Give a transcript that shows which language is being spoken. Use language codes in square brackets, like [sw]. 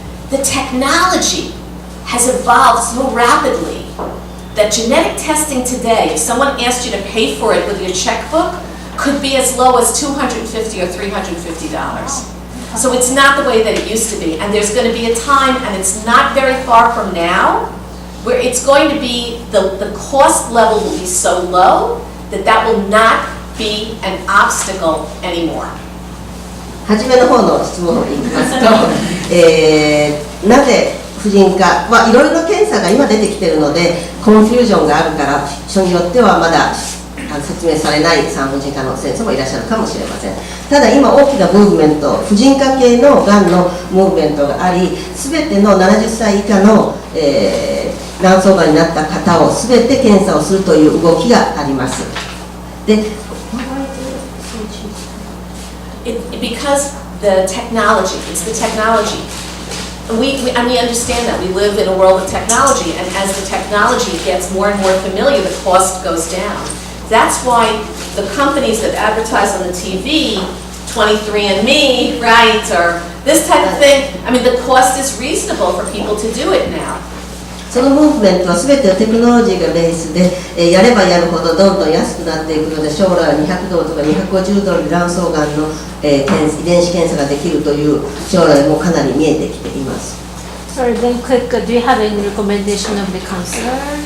[en] The technology has evolved so rapidly that genetic testing today, if someone asked you to pay for it with your checkbook, could be as low as $250 or $350. So it's not the way that it used to be. And there's going to be a time, and it's not very far from now, where it's going to be, the cost level will be so low that that will not be an obstacle anymore. [ja] 初めの方の質問に行きますと、なぜ婦人科はいろいろ検査が今出てきているのでコンフュージョンがあるから人によってはまだ説明されない産婦人科の先生もいらっしゃるかもしれません。ただ今大きなムーブメント、婦人科系のがんのムーブメントがあり、すべての70歳以下の、卵巣がんになった方をすべて検査をするという動きがあります。で、 [en] because the technology, it's the technology. And we understand that. We live in a world of technology, and as the technology gets more and more familiar, the cost goes down. That's why the companies that advertise on the TV, 23andMe, right, or this type of thing, I mean, the cost is reasonable for people to do it now. [ja] そのムーブメントは全てテクノロジーがベースで、やればやるほどどんどん安くなっていくので、将来は200ドルとか250ドルで卵巣がんの、遺伝子検査ができるという将来もかなり見えてきています。 [en] Sorry, then quick, do you have any recommendation of the counselor?